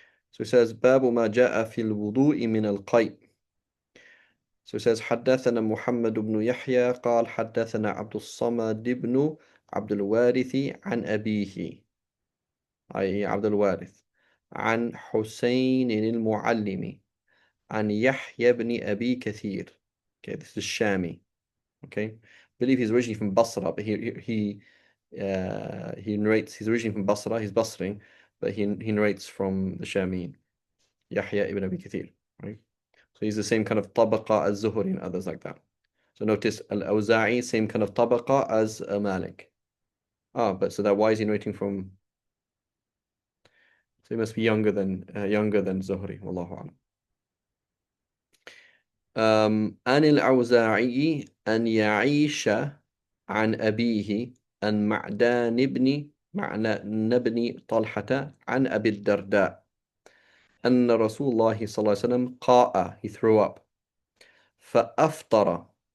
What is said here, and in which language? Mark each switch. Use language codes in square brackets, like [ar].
[en] So it says [ar] باب ما جاء في الوضوء من القيء. So it says حدثنا محمد بن يحيى قال حدثنا عبد الصمد بن عبد الوارث عن أبيه أي عبد الوارث عن حسين المعلم عن يحيى بن أبي كثير. [en] Okay, this is Shami. Okay, I believe he's originally from Basra, but he narrates. He's originally from Basra. He's Basri, but he narrates from the Shamin, Yahya ibn Abi Kathir. Right, so he's the same kind of tabaqa as Zuhri and others like that. So notice Al-Awza'i, same kind of tabaqa as Malik. Ah, but so that why is he narrating from? So he must be younger than Zuhri. Wallahu a'lam. [ar] عن الأوزاعي أن يعيش عن أبيه عن معدان بن طلحة عن أبي الدرداء أن رسول الله صلى الله عليه وسلم قاء [en] he threw up [ar] فأفطر